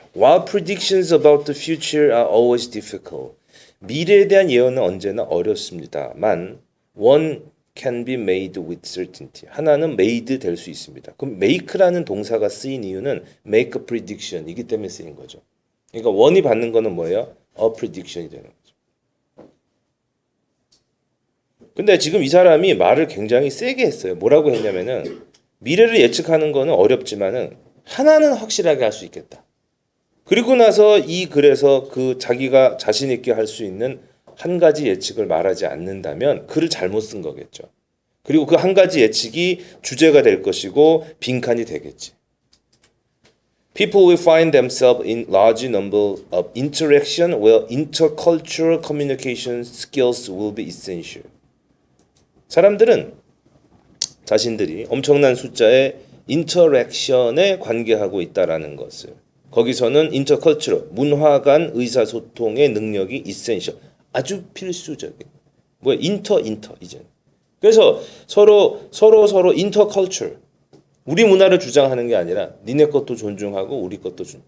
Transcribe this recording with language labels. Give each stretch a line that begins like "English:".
English: While predictions about the future are always difficult.
Korean: 미래에 대한 예언은 언제나 어렵습니다만
English: one can be made with certainty.
Korean: 하나는 made 될 수 있습니다. 그럼 make라는 동사가 쓰인 이유는
English: make a prediction
Korean: 이기 때문에 쓰인 거죠. 그러니까 one이 받는 거는 뭐예요?
English: a prediction
Korean: 이 되는 거죠. 근데 지금 이 사람이 말을 굉장히 세게 했어요. 뭐라고 했냐면은 미래를 예측하는 거는 어렵지만은 하나는 확실하게 할 수 있겠다. 그리고 나서 이 글에서 그 자기가 자신 있게 할 수 있는 한 가지 예측을 말하지 않는다면 글을 잘못 쓴 거겠죠. 그리고 그 한 가지 예측이 주제가 될 것이고 빈칸이 되겠지.
English: People will find themselves in large number of interaction where intercultural communication skills will be essential.
Korean: 사람들은 자신들이 엄청난 숫자의 인터랙션에 관계하고 있다라는 것을 거기서는 인터컬처럴 문화 간 의사소통의 능력이 이센셜 아주 필수적인 뭐야 인터 이제 그래서 서로 인터컬처럴 우리 문화를 주장하는 게 아니라 니네 것도 존중하고 우리 것도